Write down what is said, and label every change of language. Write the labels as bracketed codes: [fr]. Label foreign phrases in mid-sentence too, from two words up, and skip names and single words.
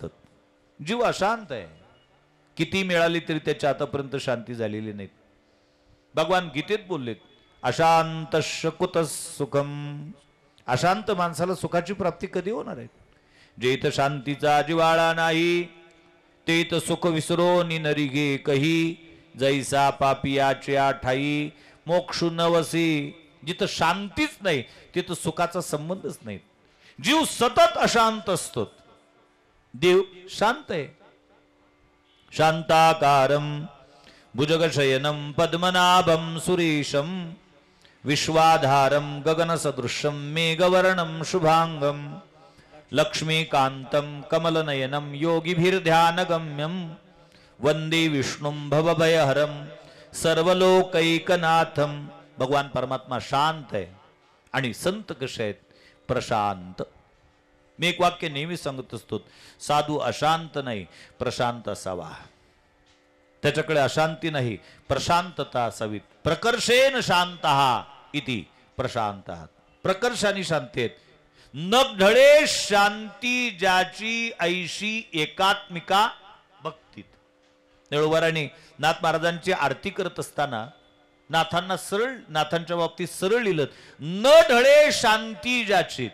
[mr] जीव अशांत आहे, किती मिळाली तरी त्याच्या आतापर्यंत शांती झालेली नाही. भगवान गीतेत बोललेत, [sa] अशांत कुत सुखम. [mr] अशांत माणसाला सुखाची प्राप्ती कधी होणार आहे? जे इथं शांतीचा जिवाळा नाही ते इथं सुख विसरून नरी गे कही. जैसा पापियाच्या ठाई मोक्षु नवसी. जिथं शांतीच नाही तिथं सुखाचा संबंधच नाही. जीव सतत अशांत असतो, देव शांत आहे. [sa] शांताकारम भुजगशयनम पद्मनाभम सुरेशम विश्वाधारम गगनसदृशम मेघवर्णम शुभांगम लक्ष्मीकांतम कमलनयनम योगिभिर्ध्यानगम्यम वंदे विष्णुम भवभयहरम सर्वलोकैकनाथम. [mr] भगवान परमात्मा शांत आहे. आणि संत कसे आहेत? प्रशांत. मी एक वाक्य नेहमी सांगत असतो, साधू अशांत नाही प्रशांत असावा. त्याच्याकडे अशांती नाही, प्रशांतता असावी. [sa] प्रकर्षेन शांतः इति प्रशांतः. [mr] प्रकर्षाने शांती आहेत. नढळे शांती ज्याची ऐशी एकात्मिका भक्तीत. नेळूवारांनी नाथ महाराजांची आरती करत असताना नाथांना सरळ, नाथांच्या बाबतीत सरळ लिहिलं, न ढळे शांती ज्याची.